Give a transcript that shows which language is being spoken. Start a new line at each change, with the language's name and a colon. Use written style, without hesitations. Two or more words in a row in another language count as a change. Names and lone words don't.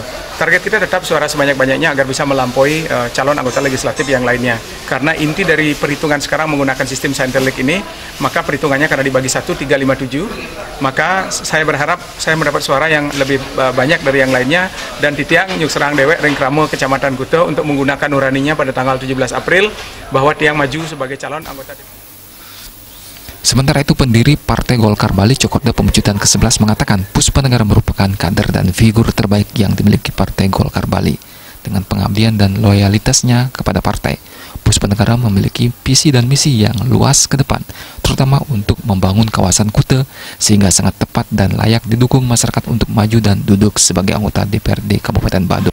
Indonesian: Target kita tetap suara sebanyak-banyaknya agar bisa melampaui calon anggota legislatif yang lainnya. Karena inti dari perhitungan sekarang menggunakan sistem sendelik ini, maka perhitungannya karena dibagi 1, 3, 5, 7, maka saya berharap saya mendapat suara yang lebih banyak dari yang lainnya, dan
Balinese: titiang nyuk serang dewek ring kramo
Indonesian: Kecamatan Kuta untuk menggunakan nuraninya pada tanggal 17 April bahwa tiang maju sebagai calon anggota DPRD. Sementara itu, pendiri Partai Golkar Bali, Cokorda Pemecutan ke-11 mengatakan Puspenegara merupakan kader dan figur terbaik yang dimiliki Partai Golkar Bali. Dengan pengabdian dan loyalitasnya kepada partai, Puspenegara memiliki visi dan misi yang luas ke depan, terutama untuk membangun kawasan Kuta sehingga sangat tepat dan layak didukung masyarakat untuk maju dan duduk sebagai anggota DPRD Kabupaten Badung.